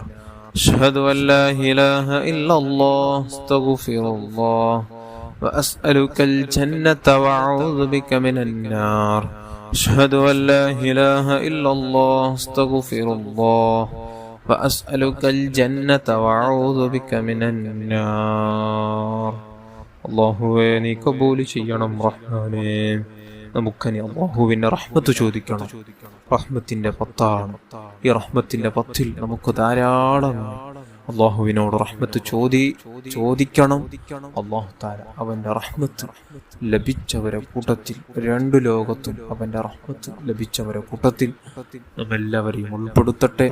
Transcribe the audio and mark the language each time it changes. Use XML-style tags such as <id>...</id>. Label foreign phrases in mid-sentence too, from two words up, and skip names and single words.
<ar>أشهد أن لا إله إلا الله أستغفر الله وأسألك الجنة وأعوذ بك من النار. أشهد أن لا إله إلا الله أستغفر الله وأسألك الجنة وأعوذ بك من النار.</ar> <ml>അള്ളാഹുവേ നീ കബൂൽ ചെയ്യണം റഹ്മാനേ. നമുക്കനി അള്ളാഹുവിന്റെ റഹ്മത്ത് ചോദിക്കണം. റഹ്മത്തിന്റെ പത്താണ്. ഈ റഹ്മത്തിന്റെ പത്തിൽ നമുക്ക് ധാരാളം അള്ളാഹുവിനോട് റഹ്മത്ത് ചോദിക്കണം. അള്ളാഹു തആല അവന്റെ റഹ്മത്ത് ലഭിച്ചവരെ കൂട്ടത്തിൽ, രണ്ടു ലോകത്തും അവന്റെ റഹ്മത്ത് ലഭിച്ചവരെ കൂട്ടത്തിൽ നമ്മെല്ലാവരെയും ഉൾപ്പെടുത്തട്ടെ.</ml>